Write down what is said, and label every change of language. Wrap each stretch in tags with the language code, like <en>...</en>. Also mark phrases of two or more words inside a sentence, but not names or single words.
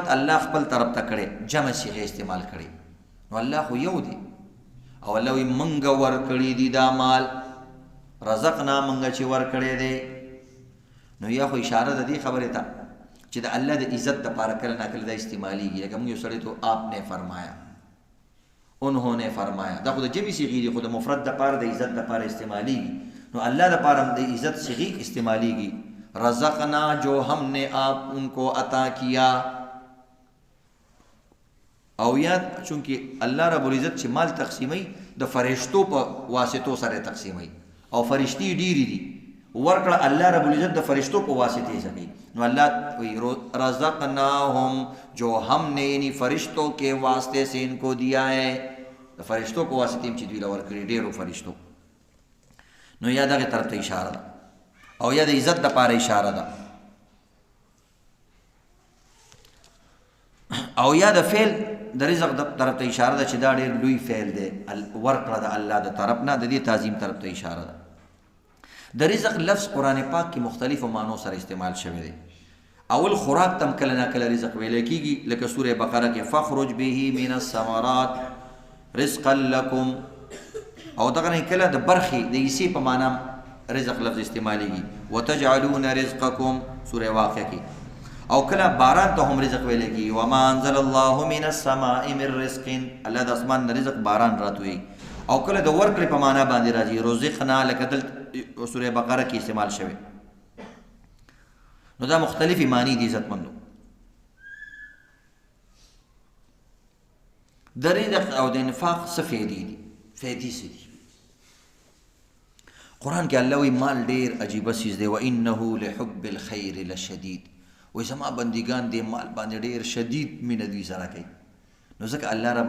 <ps>الله خپل طرف ته کړی جمع صیغه استعمال کړی نو الله خو یو دی او الله وایي موږ ورکړي دي دا مال رزقنا موږ چې ورکړی دی نو یا خو اشاره ده دې خبرې ته چې د الله د عزت دپاره کله ناکله دا استعمالیږي لکه موږ یو سړی</ps> <ur>تو آپ نے فرمایا انہوں نے فرمایا</ur> <ps>دا خو د جمع صیغې دي خو د مفرد دپاره د عزت دپاره استعمالیږي نو الله دپاره هم د عزت صیغې استعمالیږي رزقنا</ps> <ur>جو ہم نے آپ ان کو عطا کیا</ur> <ps>او یاد چونکه</ps> <ar>الله رب العزت</ar> <ps>چې مال تقسیمي د فرشتو په واسطو سره تقسیمي او فرشتي ډیری دي ورکړه</ps> <ar>الله رب العزت</ar> <ps>د فرشتو په واسطه یې کوي نو الله رزقناهم</ps> <ur>جو ہم نے یعنی فرشتوں کے واسطے سے ان کو دیا ہے</ur> <ps>د فرشتو په واسطه چې دوی له ورکړي ډیرو فرشتو نو یا دغه طرف ته اشاره ده او یا د عزت دپاره اشاره ده او یا د فعل د رزق طرف ته اشاره ده چې دا ډېر لوی فعل دی ورکړه د الله د طرف نه د دې تعظیم طرف ته اشاره ده د رزق لفظ قرآن پاک کې مختلفو معنو سره استعمال شوی دی اول خوراک تم کله نه کله رزق ویل کېږي لکه سوره بقره کې</ps> <ar>فخرج به من الثمرات رزقا لكم</ar> <ps>او دغه نه کله د برخې د حصې په معنا رزق لفظ استعمالیږي</ps> <ar>وتجعلون رزقكم</ar> <ps>سوره واقعه کې او کله باران ته هم رزق ویل کېږي</ps> <ar>وما انزل الله من السماء من رزق</ar> <ps>الله د اسمان رزق باران راتوي او کله د ورکړې په معنا باندې راځي رزقنا لکه دل سوره بقره کې استعمال شوی نو دا مختلفی معنی دي عزتمندو د رزق او د انفاق څه فائدې دي فائدې څه دي قرآن کې الله وی مال ډیر عجیبه چیز دی</ps> <ar>وانه لحب الخير لشدید</ar> <ps>وای زما بندگان دې مال باندې ډیر شدید مینه دوی سره کوي نو ځکه الله رب</ps>